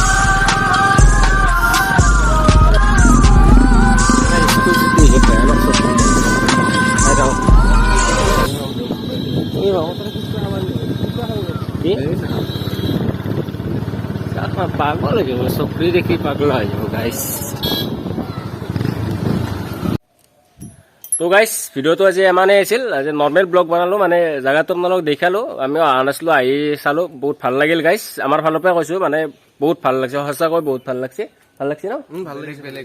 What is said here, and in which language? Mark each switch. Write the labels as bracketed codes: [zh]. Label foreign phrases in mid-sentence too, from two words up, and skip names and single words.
[hi] पागल हो जाओ, सफरी देखी पागल हो जाओ गाइस। [as] তো গাইছ ভিডিঅ'টো আজি ইমানেই আছিল। আজি নৰ্মেল ব্লগ বনালোঁ, মানে জেগাটো আপোনালোক দেখালোঁ। আমি অহা নাছিলোঁ, আহি চালোঁ, বহুত ভাল লাগিল গাইছ। আমাৰ ফালৰ পৰা কৈছোঁ, মানে বহুত ভাল লাগিছে, সঁচাকৈ বহুত ভাল লাগিছে। ভাল লাগিছে ন? ভাল লাগিছে বেলেগ।